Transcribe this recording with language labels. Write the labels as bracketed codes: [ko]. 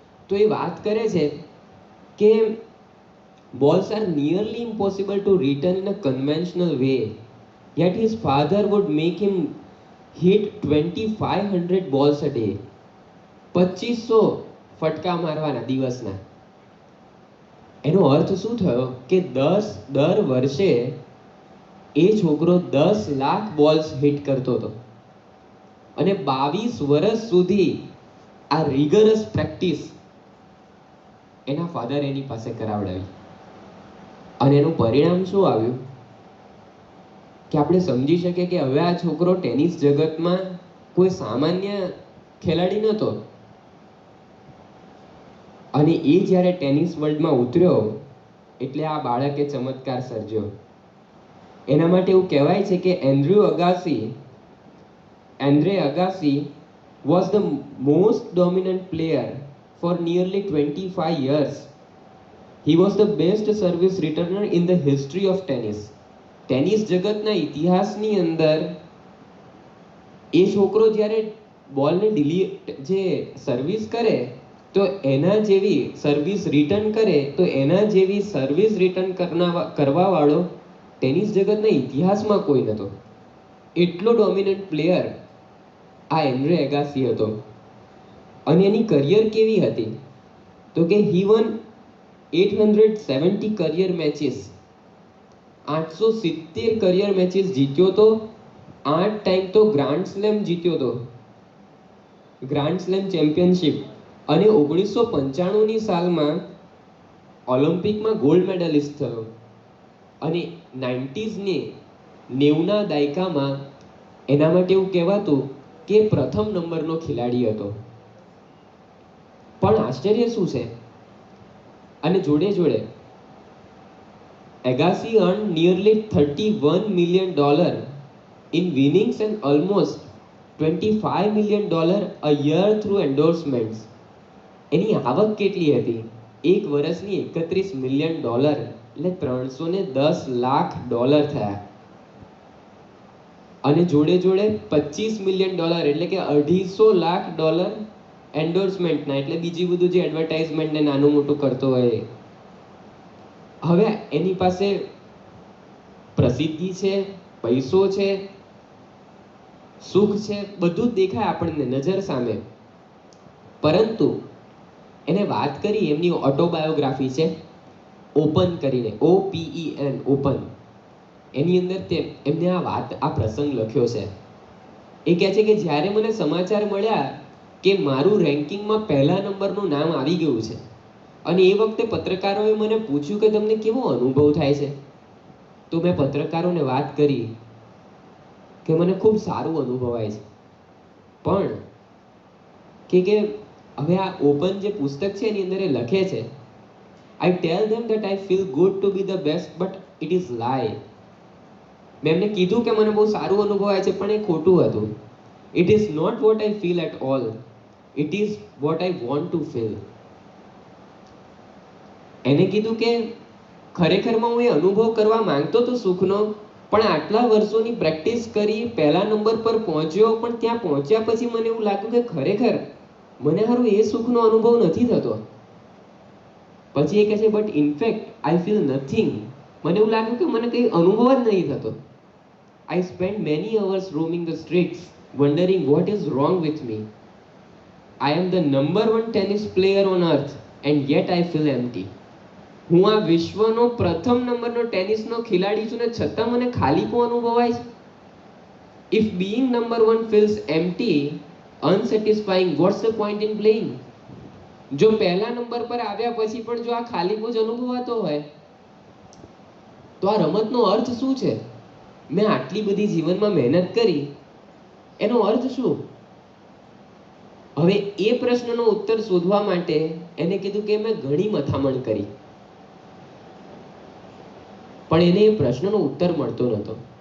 [gu] તો એ વાત કરે છે કે [en] balls are nearly impossible to return in a conventional way, yet his father would make him hit 2500 balls a day. [gu] 2500 ફટકા મારવાના દિવસના. એનો અર્થ શું થયો કે દર વર્ષે એ છોકરો 10 લાખ બોલ્સ હિટ કરતો હતો, અને 22 વર્ષ સુધી આ રિગરસ પ્રેક્ટિસ એના ફાધર એની પાસે કરાવડાવી. અને એનું પરિણામ શું આવ્યું કે આપણે સમજી શકીએ કે હવે આ છોકરો ટેનિસ જગતમાં કોઈ સામાન્ય ખેલાડી નહોતો. અને એ જ્યારે ટેનિસ વર્લ્ડમાં ઉતર્યો એટલે આ બાળકે ચમત્કાર સર્જ્યો. એના માટે એવું કહેવાય છે કે એન્ડ્રુ અગાસી [en] Andre Agassi was the most dominant player for nearly 25 years. He was the best service returner in the history of tennis. [gu] Tennis જગતના ઇતિહાસની અંદર એ છોકરો જ્યારે બોલને જે સર્વિસ કરે તો એના જેવી સર્વિસ રિટર્ન કરે તો એના જેવી સર્વિસ રિટર્ન કરવા વાળો ટેનિસ જગતના ઇતિહાસમાં કોઈ નહોતો. એટલો ડોમિનન્ટ પ્લેયર આ એન્ડ્રે એગાસી હતો. અને એની કરિયર કેવી હતી તો કે [en] he won 870 career matches, [gu] 870 career matches જીત્યો તો. 8 ટાઈમ તો ગ્રાન્ડ સ્લેમ જીત્યો તો, ગ્રાન્ડ સ્લેમ ચેમ્પિયનશિપ. અને 1995ની સાલમાં ઓલિમ્પિકમાં ગોલ્ડ મેડલિસ્ટ થયો. અને 90ના દાયકામાં એના માટે એવું કહેવાતું કે પ્રથમ નંબરનો ખેલાડી હતો. પણ આશ્ચર્ય શું છે, અને જોડે જોડે [en] Agassi earned nearly $31 million in winnings and almost $25 million a year through endorsements. [gu] એની આવક કેટલી હતી? એક વર્ષની $31 million, એટલે $310 લાખ થયા. અને જોડે જોડે $25 million, એટલે કે $250 લાખ એન્ડોર્સમેન્ટના, એટલે બીજી બધું જે એડવર્ટાઇઝમેન્ટ ને નાનું મોટું કરતો હોય. હવે એની પાસે પ્રસિદ્ધિ છે, પૈસો છે, સુખ છે, બધું જ દેખાય આપણને નજર સામે. પરંતુ એને વાત કરી, એમની ઓટોબાયોગ્રાફી છે ઓપન કરીને, OPEN, ઓપન. એની અંદર એમને આ પ્રસંગ લખ્યો છે. એ કહે છે કે જ્યારે મને સમાચાર મળ્યા કે મારું રેન્કિંગમાં પહેલા નંબરનું નામ આવી ગયું છે, અને એ વખતે પત્રકારોએ મને પૂછ્યું કે તમને કેવો અનુભવ થાય છે, તો મેં પત્રકારોને વાત કરી કે મને ખૂબ સારું અનુભવાય છે. પણ કે હવે આ ઓપન જે પુસ્તક છે એની અંદર એ લખે છે, [en] I tell them that I feel good to be the best, but it is lie. [gu] મેં એમને કીધું કે મને બહુ સારું અનુભવાય છે, પણ એ ખોટું હતું. [en] It is not what I feel at all. It is what I want to feel. [gu] એને કીધું કે ખરેખરમાં હું એ અનુભવ કરવા માંગતો તો સુખનો, પણ આટલા વર્ષોની પ્રેક્ટિસ કરી પહેલા નંબર પર પહોંચ્યો, પણ ત્યાં પહોંચ્યા પછી મને એવું લાગ્યું કે ખરેખર મને હારું એ સુખનો અનુભવ નથી થતો. પછી એ કહે છે [en] But in fact I feel nothing. [gu] મને એવું લાગ્યું કે મને કંઈ અનુભવ જ નહીં થતો. [en] I spent many hours roaming the streets, wondering what is wrong with me. I am the number one tennis player on earth, and yet I feel empty. [gu] હું આ વિશ્વનો પ્રથમ નંબરનો ટેનિસનો ખેલાડી છું ને છતાં મને ખાલીપો અનુભવાય છે. [en] If being number one feels empty, unsatisfying, what's the point in playing? [gu] જો પહેલા નંબર પર આવ્યા પછી પણ જો આ ખાલીપો જ અનુભવાતો હોય તો આ રમતનો અર્થ શું છે? મેં આટલી બધી જીવનમાં મહેનત કરી, એનો અર્થ શું? હવે એ પ્રશ્નનો ઉત્તર શોધવા માટે એને કીધું કે મેં ઘણી મથામણ કરી, પણ એને એ પ્રશ્નનો ઉત્તર મળતો નહોતો.